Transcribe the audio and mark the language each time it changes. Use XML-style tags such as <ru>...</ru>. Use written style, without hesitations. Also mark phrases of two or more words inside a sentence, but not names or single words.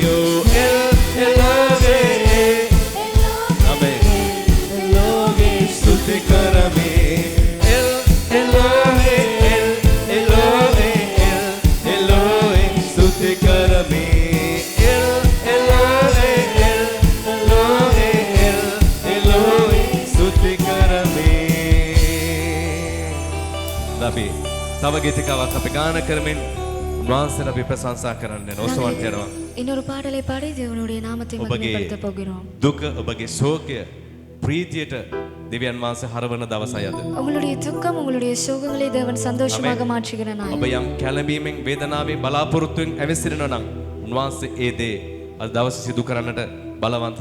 <si>ස්තුති කරමි L-O-A-L L-O-A-L L-O-A ස්තුති කරමි L-O-A-L L-O-A-L L-O-A ස්තුති කරමි අපි තව ගීතිකාවක් අපි ගාන කරමින් උන්වහන්සේට අපි ප්‍රශංසා කරන්න ඔසවන්න යනවා</si> <ta>இன்னொரு பாடலை பாடி தேவனுடைய நாமத்தை மகிமைப்படுத்த போகிறோம்</ta> <si>දුක ඔබගේ ශෝකය ප්‍රීතියට දෙවියන් වහන්සේ හරවන දවසයි අද.</si> <ta>உங்களுடைய துக்கம் உங்களுடைய சோகங்களை தேவன் சந்தோஷமாக மாற்றுகிற நாள்.</ta> <si>ඔබ යම් කැළඹීමෙන් වේදනාවෙන් බලාපොරොත්තුවෙන් ඇවිසිරෙනවා නම් උන්වහන්සේ ඒ දේ අද දවසේ සිදු කරන්නට බලවන්තව</si>